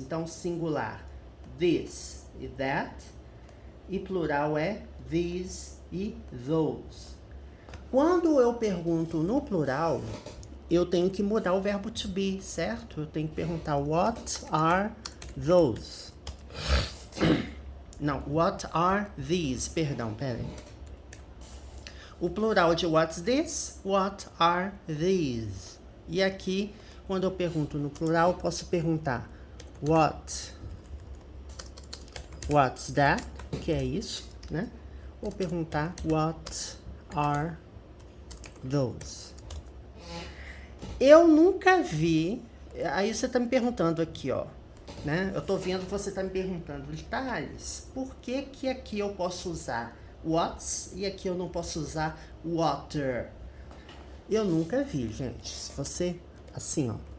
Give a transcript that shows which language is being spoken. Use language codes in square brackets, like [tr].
[pt] Então, singular, this e that. E plural é these e those. Quando eu pergunto no plural, eu tenho que mudar o verbo to be, certo? Eu tenho que perguntar what are those? Não, what are these? Perdão, peraí. O plural de what's this? [en] What are these? [pt] E aqui, quando eu pergunto no plural, eu posso perguntar what's that? O que é isso, né? [en] Ou perguntar what are those? [pt] Eu nunca vi. Aí você tá me perguntando aqui, ó, né? Eu tô vendo que você tá me perguntando, Thales, por que que aqui eu posso usar what's e aqui eu não posso usar water? Eu nunca vi, gente. Se você, assim, ó.